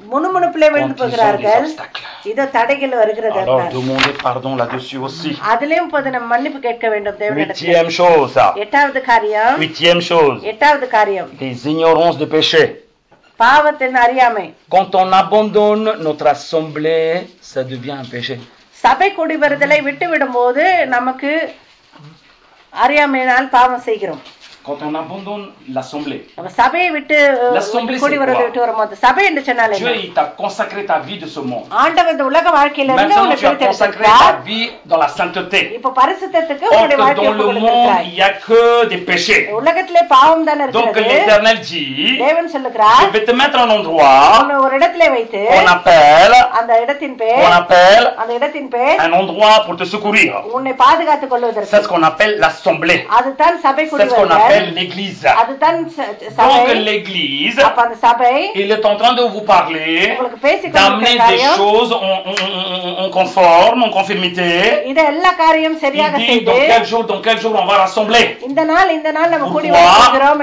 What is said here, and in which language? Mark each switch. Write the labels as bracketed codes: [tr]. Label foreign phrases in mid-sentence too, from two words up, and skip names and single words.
[fr] Alors demandez pardon là-dessus aussi. Huitième chose, des ignorances de péché. Quand on abandonne notre assemblée, ça devient un péché. [ta] சபை கூடி வருதலை விட்டு விடும்போது நமக்கு அறியாமையினால் பாவம் செய்கிறோம். [fr] Quand on abandonne l'assemblée. [ta] சபையை விட்டு கூடி வருவதை விட்டு வரும்போது சபை என்று சொன்னாலே [fr] Dieu il t'a consacré ta vie de ce monde. [ta] ஆண்டவர் இந்த உலக வாழ்க்கையில இருந்து உன்னை பிரித்தெடுத்தார். [fr] Tu as consacré ta vie dans la sainteté. [ta] இப்போ பரிசுத்தத்துக்கு உன்னுடைய வாழ்க்கையை கொடுத்திருக்கிறார். [fr] Dans le monde il y a que des péchés. [ta] உலகத்திலே பாவம் தான் இருக்கிறது. [fr] Donc l'Éternel dit, [ta] தேவன் சொல்லுகிறார், [fr] je vais te mettre un endroit. [ta] உன்னை ஒரு இடத்திலே வைத்து [fr] on appelle [ta] அந்த இடத்தின் பேர் அந்த இடத்தின் பேர் [fr] un endroit pour te secourir. [ta] உன்னை பாதுகாத்துக் கொள்வதற்கு. [fr] C'est ce qu'on appelle l'assemblée. [ta] அதுதான் சபை கூடி வருதல். [fr] C'est ce qu'on appelle l'église. Donc l'église, il est en train de vous parler, d'amener des choses en conforme, en conformité. Il dit dans quel jour on va rassembler. Pourquoi?